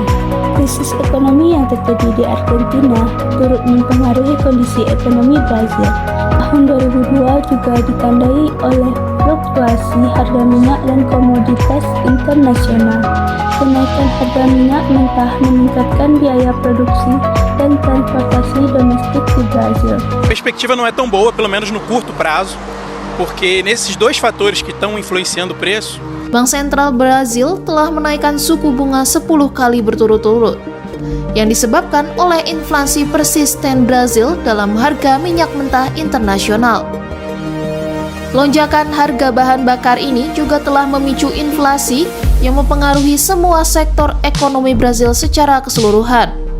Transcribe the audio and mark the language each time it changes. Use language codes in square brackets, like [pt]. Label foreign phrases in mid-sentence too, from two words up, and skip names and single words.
[id] Krisis ekonomi yang terjadi di Argentina turut mempengaruhi kondisi ekonomi Brazil. Tahun 2002 juga ditandai oleh fluktuasi harga minyak dan komoditas internasional. Kenaikan harga minyak mentah meningkatkan biaya produksi dan transportasi domestik di Brasil. [pt] A perspectiva não é tão boa, pelo menos no curto prazo, porque nesses dois fatores que estão influenciando o preço. [id] Bank Sentral Brazil telah menaikkan suku bunga 10 kali berturut-turut yang disebabkan oleh inflasi persisten Brazil dalam harga minyak mentah internasional. Lonjakan harga bahan bakar ini juga telah memicu inflasi yang mempengaruhi semua sektor ekonomi Brazil secara keseluruhan.